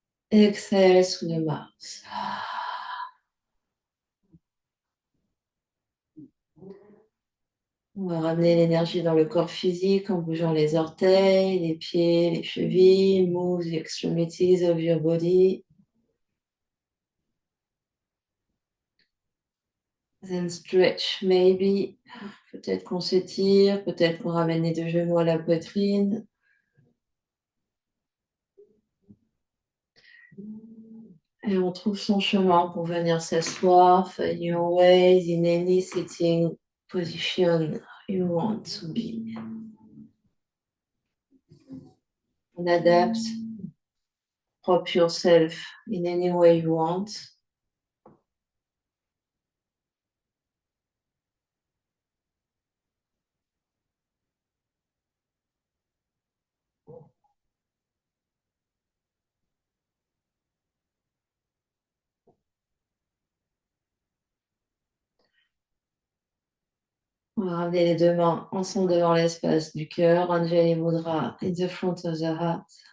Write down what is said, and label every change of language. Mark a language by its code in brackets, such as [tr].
[en] Exhale sous le mouth. [fr] On va ramener l'énergie dans le corps physique en bougeant les orteils, les pieds, les chevilles. [en] Move the extremities of your body. Then stretch, maybe. [fr] Peut-être qu'on s'étire, peut-être qu'on ramène les deux genoux à la poitrine. Et on trouve son chemin pour venir s'asseoir. [en] Find your ways in any sitting position you want to be. [fr] On adapte. [en] Prop yourself in any way you want. [fr] On va ramener les deux mains ensemble devant l'espace du cœur. [en] Anjali Mudra in the front of the heart.